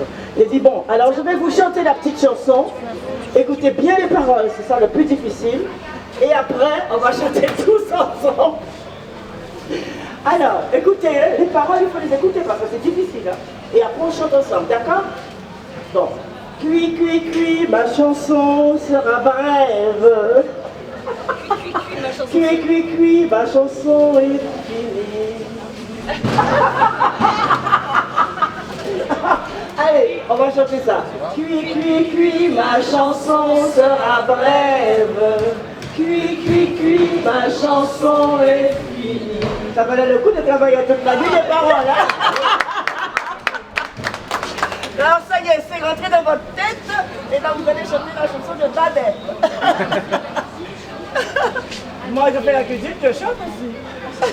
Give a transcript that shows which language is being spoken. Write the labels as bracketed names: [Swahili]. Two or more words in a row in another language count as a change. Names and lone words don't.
[French] J'ai dit, bon, alors je vais vous chanter la petite chanson. Écoutez bien les paroles, c'est ça le plus difficile. Et après, on va chanter tous ensemble. Alors, écoutez, les paroles, il faut les écouter parce que c'est difficile. Hein. Et après, on chante ensemble, d'accord? Bon. Cui, cui, cui, ma chanson sera brève. Cui, cui, cui, ma chanson est finie. Allez, on va chanter ça. Cui, cui, cui, ma chanson sera brève. Cui, cui, cui, ma chanson est finie. Ça valait le coup de travailler toute la nuit les paroles, hein? Alors ça y est, c'est rentré dans votre tête, et là vous allez chanter la chanson de Babette. Moi je fais la cuisine, je chante aussi.